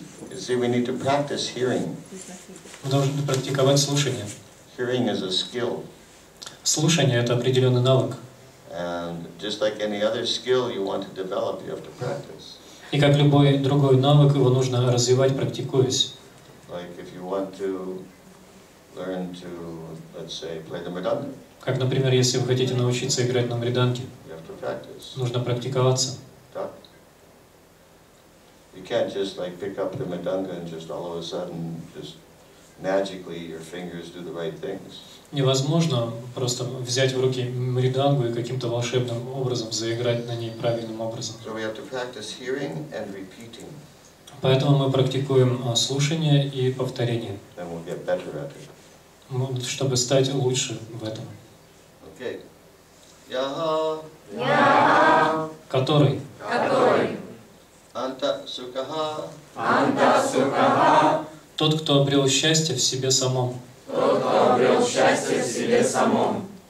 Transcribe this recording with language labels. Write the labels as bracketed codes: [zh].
[en] You see, we need to practice hearing. [ru] Мы должны практиковать слушание. [en] Hearing is a skill. [ru] Слушание — это определенный навык. [en] And just like any other skill you want to develop, you have to practice. [ru] И как любой другой навык, его нужно развивать, практикуясь. [en] Like if you want to learn to, let's say, play the mridanga, [ru] Как, например, если вы хотите научиться играть на мриданге, [en] you have to practice. [ru] нужно практиковаться. [en] You can't just like pick up the mridanga and just all of a sudden just magically your fingers do the right things. [ru] Невозможно просто взять в руки мридангу и каким-то волшебным образом заиграть на ней правильным образом. [en] So we have to practice hearing and repeating. [ru] Поэтому мы практикуем слушание и повторение, [en] Then we'll get better at it. [ru] Чтобы стать лучше в этом. [en] Okay. Yaha. [sa] Яха. [ru] Который? Который. [sa] Anta Sukhaha. Анта Сукаха. [ru] Тот, кто обрел счастье в себе самом. Тот, кто обрел счастье в себе самом.